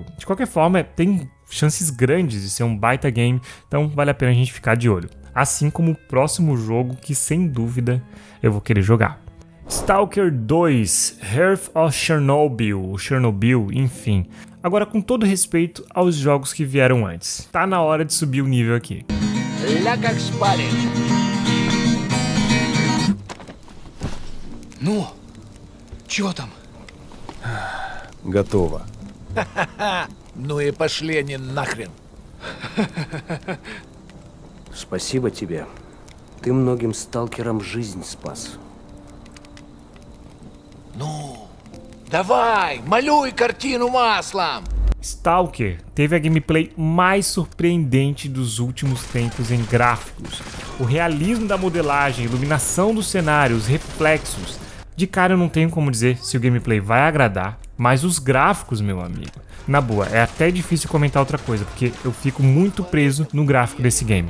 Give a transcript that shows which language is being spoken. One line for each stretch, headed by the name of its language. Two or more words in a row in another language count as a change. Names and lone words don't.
Portuguese: De qualquer forma, tem chances grandes de ser um baita game, então vale a pena a gente ficar de olho. Assim como o próximo jogo que sem dúvida eu vou querer jogar. Stalker 2, Hearth of Chernobyl, enfim. Agora, com todo respeito aos jogos que vieram antes, tá na hora de subir o nível aqui.
Russian: Ну, чё там? Готово. Ну и пошли они нахрен. Спасибо тебе. Ты многим сталкерам жизнь спас. Ну, давай, малюй картину маслом.
Portuguese: Stalker teve a gameplay mais surpreendente dos últimos tempos em gráficos. O realismo da modelagem, iluminação dos cenários, reflexos. De cara eu não tenho como dizer se o gameplay vai agradar, mas os gráficos, meu amigo, na boa, é até difícil comentar outra coisa, porque eu fico muito preso no gráfico desse game.